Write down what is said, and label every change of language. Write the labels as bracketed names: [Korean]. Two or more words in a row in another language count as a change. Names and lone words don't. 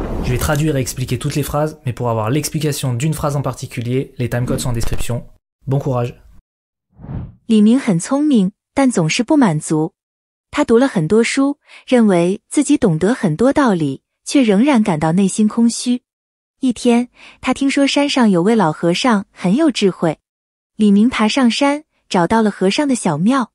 [French] Je vais traduire et expliquer toutes les phrases, mais pour avoir l'explication d'une phrase en particulier, les timecodes sont en description. Bon courage. [Chinese] 李明很聪明，但总是不满足。他读了很多书，认为自己懂得很多道理，却仍然感到内心空虚。一天，他听说山上有位老和尚很有智慧。李明爬上山，找到了和尚的小庙。